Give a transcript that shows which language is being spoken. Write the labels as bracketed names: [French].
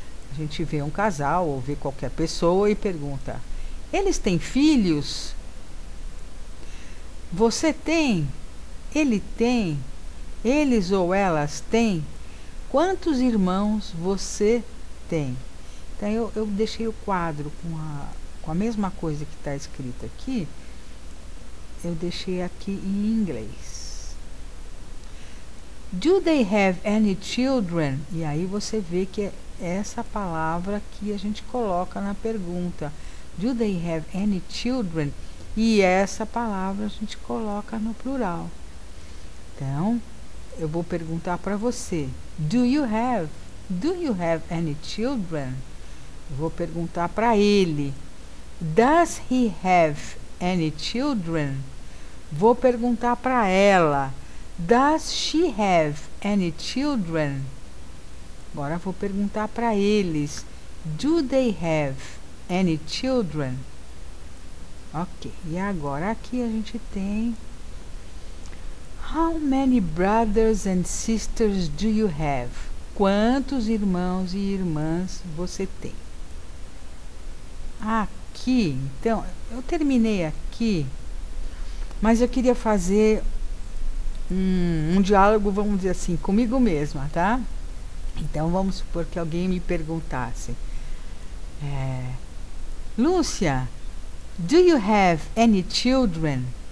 [Portuguese] A gente vê um casal ou vê qualquer pessoa e pergunta: eles têm filhos? Você tem? Ele tem? Eles ou elas têm? Quantos irmãos você tem? Então eu deixei o quadro com a mesma coisa que está escrito aqui. Eu deixei aqui em inglês. [English] Do they have any children? [Portuguese] E aí você vê que é essa palavra que a gente coloca na pergunta. [English] Do they have any children? [Portuguese] E essa palavra a gente coloca no plural. Então, eu vou perguntar para você. [English] Do you have any children? [Portuguese] Eu vou perguntar para ele. [English] Does he have any children? [Portuguese] Vou perguntar para ela. [English] Does she have any children? [Portuguese] Agora vou perguntar para eles. [English] Do they have any children? Ok. [Portuguese] E agora aqui a gente tem... [English] How many brothers and sisters do you have? [Portuguese] Quantos irmãos e irmãs você tem? Aqui, então, eu terminei aqui, mas eu queria fazer um diálogo, vamos dizer assim, comigo mesma, tá? Então, vamos supor que alguém me perguntasse: [English] Lúcia, do you have any children?